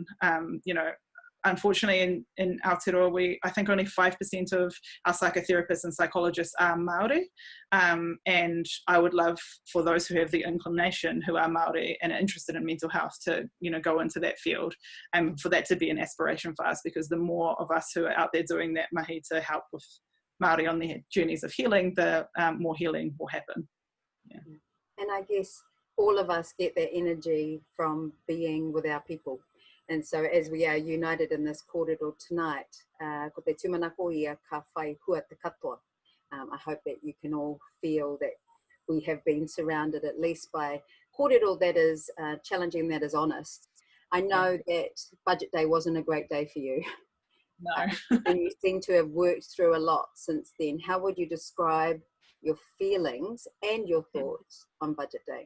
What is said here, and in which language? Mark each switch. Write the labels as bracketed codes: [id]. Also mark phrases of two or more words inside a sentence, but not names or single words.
[en] You know, unfortunately in Aotearoa, I think only 5% of our psychotherapists and psychologists are Māori, and I would love for those who have the inclination, who are Māori and are interested in mental health, to, you know, go into that field, and for that to be an aspiration for us, because the more of us who are out there doing that mahi to help with Māori on their journeys of healing, the more healing will happen. Yeah. And I guess all of us get that energy from being with our people. And so as we are united in this kōrero tonight, [mi] ko te tūmanako ia ka whai hua te katoa. [en] I hope that you can all feel that we have been surrounded at least by kōrero that is challenging, that is honest. I know that Budget Day wasn't a great day for you. No. And you seem to have worked through a lot since then. How would you describe your feelings and your thoughts on Budget Day?